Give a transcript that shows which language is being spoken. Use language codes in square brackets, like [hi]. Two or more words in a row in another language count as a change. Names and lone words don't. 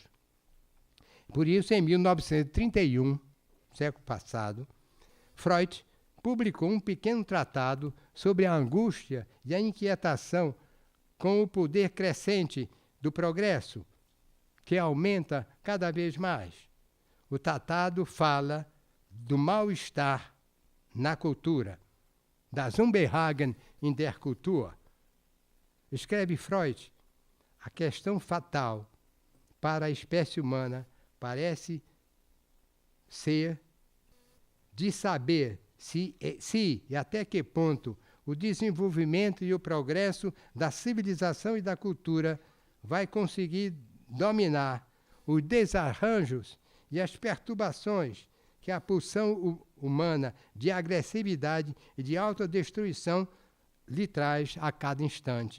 [pt] Por isso, em 1931, século passado, Freud publicou um pequeno tratado sobre a angústia e a inquietação com o poder crescente do progresso, que aumenta cada vez mais. O tratado fala do mal-estar na cultura, [de] das Unbehagen in der Kultur. [pt] Escreve Freud, a questão fatal para a espécie humana parece ser de saber se e até que ponto o desenvolvimento e o progresso da civilização e da cultura vai conseguir dominar os desarranjos e as perturbações que a pulsão humana de agressividade e de autodestruição lhe traz a cada instante.